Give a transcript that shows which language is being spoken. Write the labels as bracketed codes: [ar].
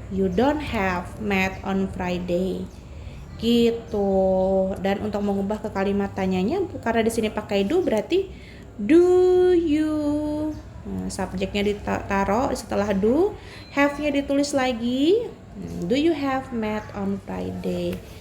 [en] You don't have math on Friday. [id] Gitu. Dan untuk mengubah ke kalimat tanyanya karena di sini pakai do berarti do you. Subjeknya ditaruh setelah do, have-nya ditulis lagi. [en] Do you have math on Friday?